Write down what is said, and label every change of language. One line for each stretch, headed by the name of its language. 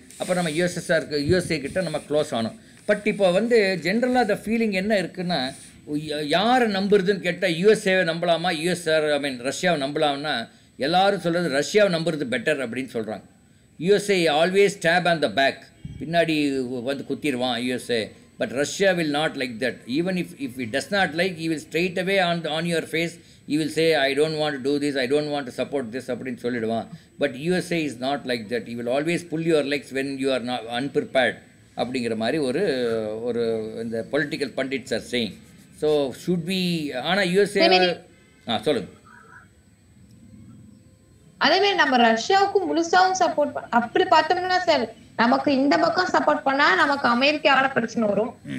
Tamil: அப்போ நம்ம யூஎஸ்ஏ கிட்ட நம்ம க்ளோஸ் ஆனோம். பட் இப்போ ஜென்ரலாக அந்த ஃபீலிங் என்ன இருக்குன்னா, யாரை நம்புறதுன்னு கேட்டால் யூஎஸ்ஏவை நம்பலாமா, ரஷ்யாவை நம்பலாம்னா எல்லாரும் சொல்கிறது ரஷ்யாவை நம்புறது பெட்டர் அப்படின்னு சொல்கிறாங்க.
English: USA always stop on the back,
Tamil: பின்னாடி குத்திடுவான் USA.
English: But Russia will not like that. Even if it does not like, he will straight away on your face, he will say, I don't want to do this, I don't want to support this,
Tamil: அப்படின்னு சொல்லிடுவான்.
English: But USA is not like that. He will always pull your legs when you are not unprepared.
Tamil: அப்படிங்கிற மாதிரி ஒரு இந்த
English: Political pundits are saying.
Tamil: So should be. ஆனால் USA சொல்லுங்க. அதே மாதிரி நம்ம ரஷ்யாவுக்கு முழுசாவும் சப்போர்ட் அப்படி பார்த்தோம்னா சார், நமக்கு இந்த பக்கம் சப்போர்ட் பண்ணா நமக்கு அமெரிக்காவோட பிரச்சனை வரும்.